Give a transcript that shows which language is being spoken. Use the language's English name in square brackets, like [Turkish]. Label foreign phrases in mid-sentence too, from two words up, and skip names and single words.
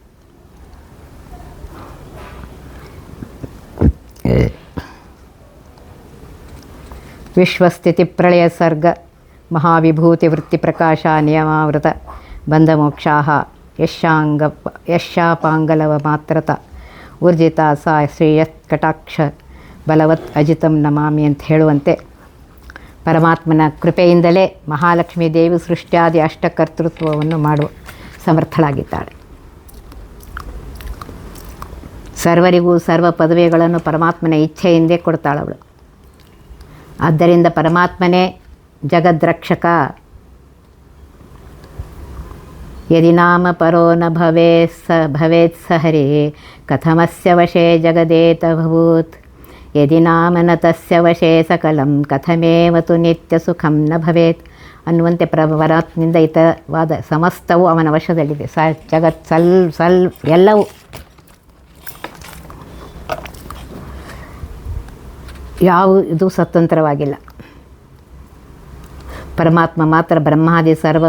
[Sanskrit] ವಿಶ್ವಸ್ಥಿತಿ ಪ್ರಳಯ ಸರ್ಗ ಮಹಾವಿಭೂತಿ ವೃತ್ತಿ ಪ್ರಕಾಶ ನಿಯಮಾವೃತ ಬಂಧ ಮೋಕ್ಷಾಹ ಯಶಾಪಾಂಗಲವ ಮಾತ್ರತ ಊರ್ಜಿತ ಸಾ ಶ್ರೇಯತ್ ಕಟಾಕ್ಷ ಬಲವತ್ ಅಜಿತಂ ನಮಾಮಿ [Kannada] ಅಂತ ಹೇಳುವಂತೆ ಪರಮಾತ್ಮನ ಕೃಪೆಯಿಂದಲೇ ಮಹಾಲಕ್ಷ್ಮೀ ದೇವಿ ಸೃಷ್ಟ್ಯಾದಿ ಅಷ್ಟಕರ್ತೃತ್ವವನ್ನು ಮಾಡುವ ಸಮರ್ಥಳಾಗಿದ್ದಾಳೆ. ಸರ್ವರಿಗೂ ಸರ್ವ ಪದವಿಗಳನ್ನು ಪರಮಾತ್ಮನ ಇಚ್ಛೆಯಿಂದೇ ಕೊಡ್ತಾಳವಳು. ಆದ್ದರಿಂದ ಪರಮಾತ್ಮನೇ ಜಗದ್ರಕ್ಷಕ. [Sanskrit] ಯದಿ ನಾಮ ಪರೋ ನ ಭವೇತ್ ಸ ಹರಿ ಕಥಮಸ್ಯ ವಶೇ ಜಗದೇತಭೂತ್ ಯದಿ ನಾಮ ನ ತಸ್ಯ ವಶೇ ಸಕಲಂ ಕಥಮೇವತು ನಿತ್ಯ ಸುಖಂ ನ ಭವೇತ್ [Kannada] ಅನ್ನುವಂತೆ ಪರಮಾತ್ಮನಿಂದ ಹಿತವಾದ ಸಮಸ್ತವೂ ಅವನ ವಶದಲ್ಲಿದೆ. ಜಗತ್ ಎಲ್ಲವೂ ಇದು ಸ್ವತಂತ್ರವಾಗಿಲ್ಲ. ಪರಮಾತ್ಮ ಮಾತ್ರ ಬ್ರಹ್ಮಾದಿ ಸರ್ವ